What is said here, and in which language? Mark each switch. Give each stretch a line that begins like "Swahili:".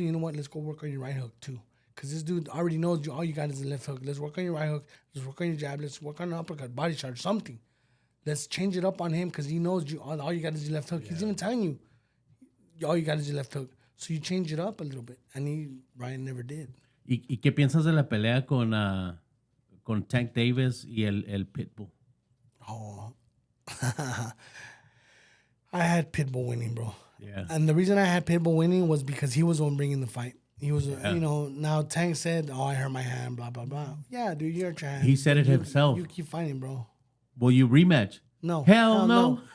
English: You know what? Let's go work on your right hook too. Because this dude already knows all you got is a left hook. Let's work on your right hook. Let's work on your jab. Let's work on the uppercut, body shot, something. Let's change it up on him because he knows all you got is your left hook. He's even telling you, all you got is your left hook. So you change it up a little bit. And Ryan never did.
Spanish: ¿Y qué piensas de la pelea con Tank Davis y el Pitbull? Oh.
English: I had Pitbull winning, bro. Yeah. And the reason I had Pitbull winning was because he was the one bringing the fight. He was, now Tank said, "Oh, I hurt my hand, blah blah blah." Yeah, dude, you hurt your hand. He said it himself. You keep fighting, bro. Will you rematch? No. Hell no.